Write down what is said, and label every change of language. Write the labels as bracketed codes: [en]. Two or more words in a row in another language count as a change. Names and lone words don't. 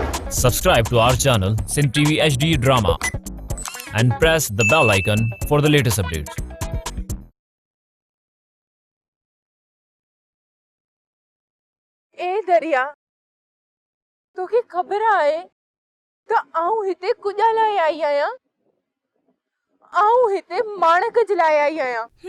[en] Subscribe to our channel Sin TV HD Drama and press the bell icon for the latest updates. [sd] ए दरिया तोखे ख़बर आहे त आऊं हिते कुॼ लाइ आई आहियां। आऊं हिते माणक जे लाइ आई आहियां।